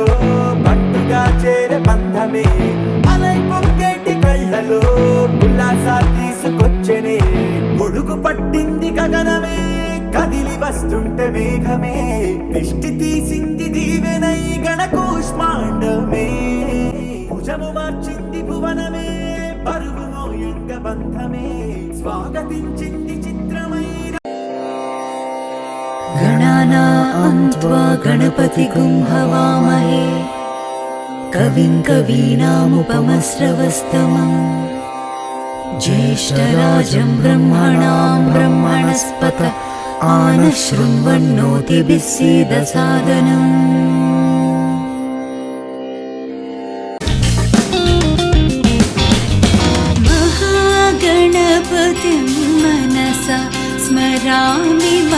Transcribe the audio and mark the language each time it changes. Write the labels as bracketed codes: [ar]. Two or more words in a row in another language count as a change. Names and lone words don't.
[te] పట్టుగా చేరే బంధమే అలై పొంగేటి కళ్ళలో ఉల్లాసా తీసుకొచ్చనే గొడుగు పట్టింది గగనమే కదిలి వస్తుంటే మేఘమే దిష్టి తీసింది దీవెనై గణకూష్మాండమే భుజము మార్చింది భువనమే పరుగు మోయంగ బంధమే స్వాగతించింది చిత్రమైన [sa] गणानां त्वा गणपतिगुं हवामहे कविं कवीनामुपमस्रवस्तमम् ज्येष्ठराजं ब्रह्मणां ब्रह्मणस्पत आनशृण्वन्नोतिभिः सीदसादनम् महागणपतिं मनसा स्मरामि